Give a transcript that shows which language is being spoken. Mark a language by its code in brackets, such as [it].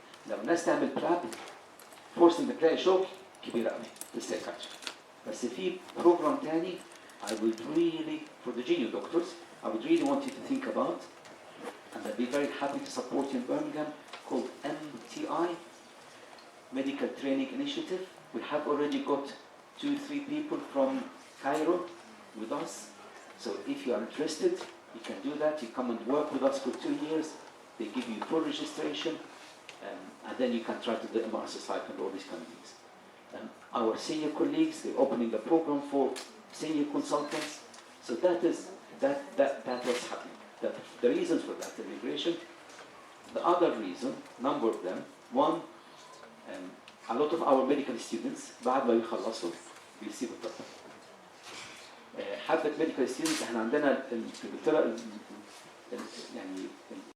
[ar] لو الناس تعمل بلاب فرصة انك تلاقي شغل كبيرة قوي في السايكاتري. بس في بروجرام تاني [en] I would really, for the junior doctors, I would really want you to think about, and I'd be very happy to support you in Birmingham, called MTI, Medical Training Initiative. We have already got 2-3 people from Cairo with us. So if you are interested, you can do that. You come and work with us for 2 years. They give you full registration, and then you can try to do the MR Society and all these kind of things. Our senior colleagues, they're opening a program for senior consultants. So that was happening. The reasons for that, the immigration. The other reason, number of them, one, a lot of our medical students [ar] بعد ما يخلصوا بيسيبوا الطب. حبة [en] medical students [ar] احنا عندنا في انجلترا يعني